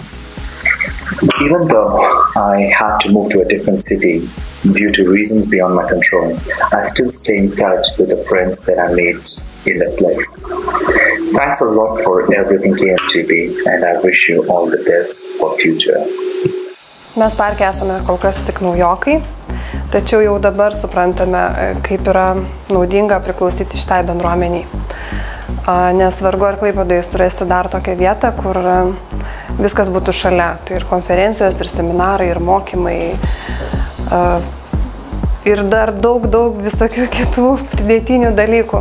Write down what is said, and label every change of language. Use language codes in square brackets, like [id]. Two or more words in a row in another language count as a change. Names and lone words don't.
[en] Even though I had to move to a different city due to reasons beyond my control, I still stay in touch with the friends that I made in that place. Thanks a lot for everything KMTP, and I wish you all the best for future. [lt] Mes parke esame kol kas tik naujokai, tačiau jau dabar suprantame, kaip yra naudinga priklausyti šitai bendruomeniai. Nes vargu ar Klaipėdoje jūs turėsite dar tokią vietą, kur viskas būtų šalia. Tai ir konferencijos, ir seminarai, ir mokymai, ir dar daug visokių kitų pridėtinių dalykų.